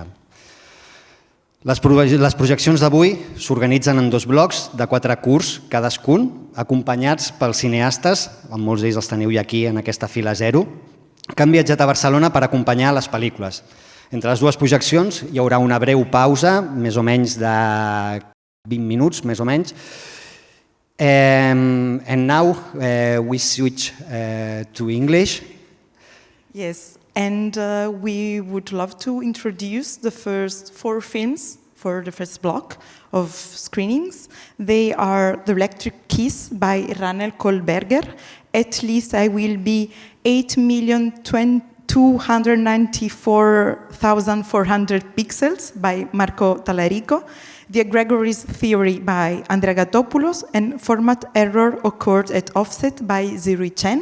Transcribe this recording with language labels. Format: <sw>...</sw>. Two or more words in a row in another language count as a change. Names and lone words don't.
<ca>Les projeccions d'avui s'organitzen en 2 blocs de 4 curts cadascun, acompanyats pels cineastes, amb molts d'ells els teniu ja aquí en aquesta fila 0, que han viatjat a Barcelona per acompanyar les pel·lícules. Entre les 2 projeccions hi haurà una breu pausa, més o menys de 20 minuts, més o menys.</ca> <en>And now we switch to English. Yes. And we would love to introduce the first 4 films for the first block of screenings. They are The Electric Kiss by Ranel Kohlberger, At Least I Will Be 8,294,400 Pixels by Marco Tallarico, The Egregores Theory by Andrea Gatopoulos, and Format Error Occurred at Offset by Zirui Chen.</en>